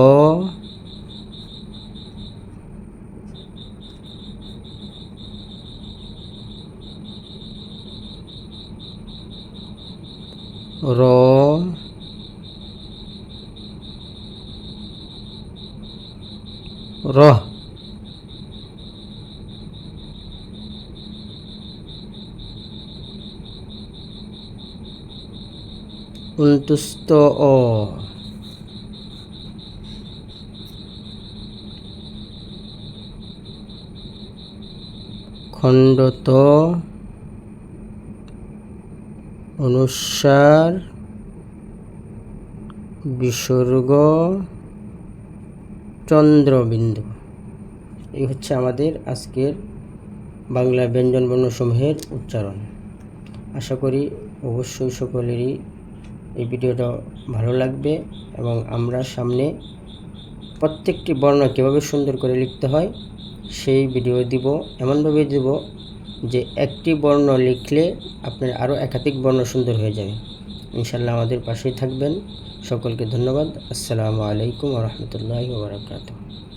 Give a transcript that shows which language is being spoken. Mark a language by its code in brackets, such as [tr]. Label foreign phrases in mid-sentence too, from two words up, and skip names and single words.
[bn] র, র, অন্তুস্থ অ, খণ্ডত, অনুস্বার, বিসর্গ, চন্দ্রবিন্দু। এই হচ্ছে আমাদের আজকের বাংলা ব্যঞ্জনবর্ণসমূহের উচ্চারণ। আশা করি অবশ্যই সকলেরই এই ভিডিওটা ভালো লাগবে এবং আমরা সামনে প্রত্যেকটি বর্ণ কীভাবে সুন্দর করে লিখতে হয় সেই ভিডিও দিব। এমনভাবে দিব যে একটি বর্ণ লিখলে আপনার আরও একাধিক বর্ণ সুন্দর হয়ে যাবে। ইনশাআল্লাহ আমাদের পাশেই থাকবেন। সকলকে ধন্যবাদ। [ar] السلام عليكم ورحمة الله وبركاته.